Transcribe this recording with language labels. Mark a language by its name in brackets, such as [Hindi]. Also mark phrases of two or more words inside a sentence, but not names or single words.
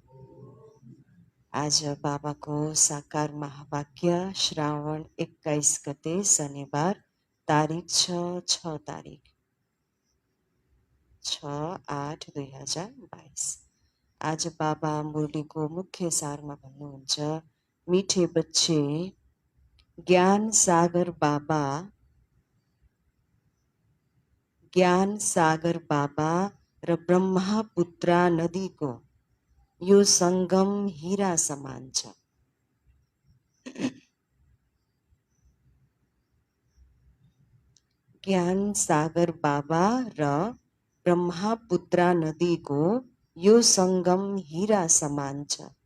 [Nepali] आज बाबा को साकार महावाक्य श्रावण 21 गते शनिवार तारीख 6 तारीख 6/8/2022। आज बाबा मुरली को मुख्य सार में भन्नुहुन्छ, [Hindi] मीठे बच्चे [Nepali] ज्ञान सागर बाबा र ब्रह्मपुत्रा नदी को यो संगम हीरा समान छ। ज्ञान सागर बाबा र ब्रह्मपुत्रा नदी को यो संगम हीरा समान छ।